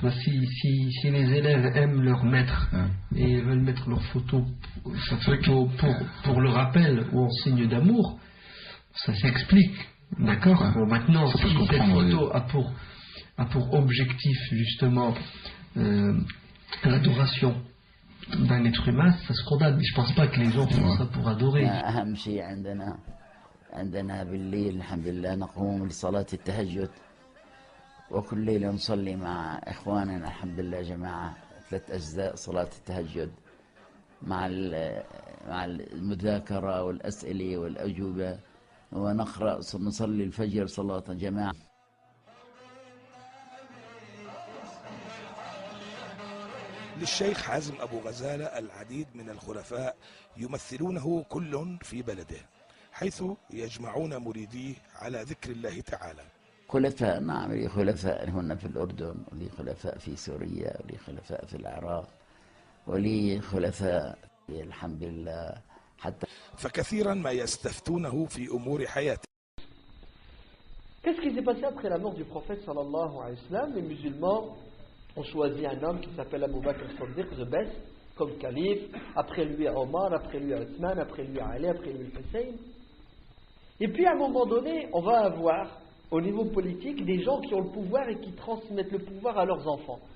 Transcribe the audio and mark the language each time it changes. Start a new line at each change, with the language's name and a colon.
French: Bah, si les élèves aiment leur maître et veulent mettre leur photo, sa photo pour le rappel ou en signe d'amour, ça s'explique. D'accord. Bon, maintenant, si cette photo a pour objectif justement l'adoration d'un être humain, ça se condamne. Mais je pense pas que les gens font ça pour adorer.
Arabic: أهم شيء عندنا بالليل الحمد لله نقوم لصلاة التهجد وكل ليلة نصلي مع إخواننا الحمد لله جماعة 3 أجزاء صلاة التهجد مع المذاكرة والأسئلة والأجوبة ونقرأ نصلي الفجر صلاة جماعة. للشيخ حازم أبو غزالة العديد من الخلفاء يمثلونه كل في بلده حيث يجمعون مريديه على ذكر الله تعالى. خلفاء، نعم، لي خلفاء هنا في الأردن، ولي خلفاء في سوريا، ولي خلفاء في العراق، ولي خلفاء الحمد لله حتى. فكثيرا ما يستفتونه في أمور حياته.
French: Qu'est-ce qui s'est passé après la mort du prophète
Arabic: sallallahu alayhi wa sallam?
French: Les musulmans ont choisi un homme qui s'appelle Abu Bakr as-Siddiq,
English: the best,
French: comme calife. Après lui Omar, après lui Othman, après lui Ali, après lui Hussein. Et puis à un moment donné, on va avoir au niveau politique des gens qui ont le pouvoir et qui transmettent le pouvoir à leurs enfants.